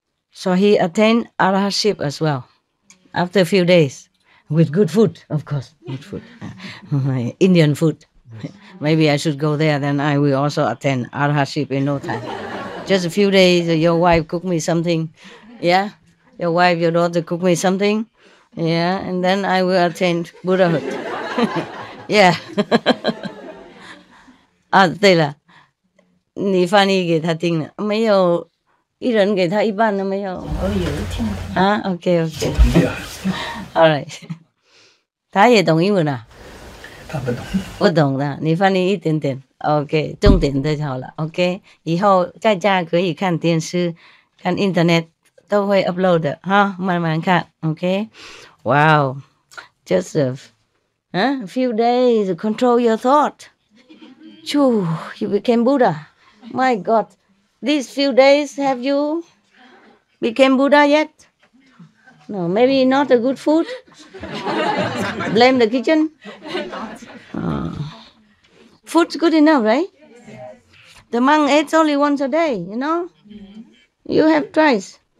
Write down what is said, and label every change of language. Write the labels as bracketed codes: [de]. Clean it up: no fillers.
[en] So he attained arahantship as well, after a few days, with good food, of course, good food. Indian food. Maybe I should go there, then I will also attain arahantship in no time. Just a few days, your wife cook me something, yeah? Your wife, your daughter cook me something, yeah? And then I will attain Buddhahood. Yeah. [zh] 对了，你翻译给他听了没有？一人给他一半了没有？我有听啊 ，OK， [en] All right， [zh] 他也懂英文啊？他不懂，不懂的，你翻译一点点 ，OK， 重点就好了 ，OK， 以后在家可以看电视、看 Internet 都会 upload 的哈，慢慢看 ，OK，Wow， [en] just a few days to control your thought. Choo, you became Buddha. My God, these few days have you became Buddha yet? No, maybe not a good food. Blame the kitchen. Food's good enough, right? The monk ate only once a day, you know. You have twice.